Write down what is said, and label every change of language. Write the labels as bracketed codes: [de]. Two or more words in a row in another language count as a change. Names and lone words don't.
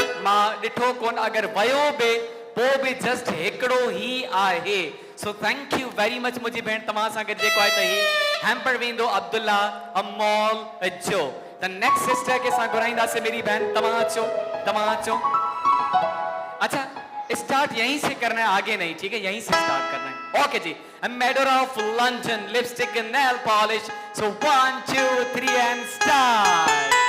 [sd] मां ॾिठो कोन, अगर वयो बि पोइ बि जस्ट हिकिड़ो ही आहे। सो [en] thank you very much [sd] मुंहिंजी भेण। तव्हां सां गॾु जेको आहे त ही हैम्पर वेंदो अब्दुल्ला अमोल जो। [en] the next sister [sd] के सां घुराईंदासीं [ur] میری بہن. [sd] तव्हां अचो। [ur] اچھا اسٹارٹ یہیں سے کرنا ہے، آگے نہیں، ٹھیک ہے. یہیں سے اسٹارٹ کرنا ہے۔ اوکے جی. [en] Medora of London lipstick and nail polish. सो 1 2 3 and start।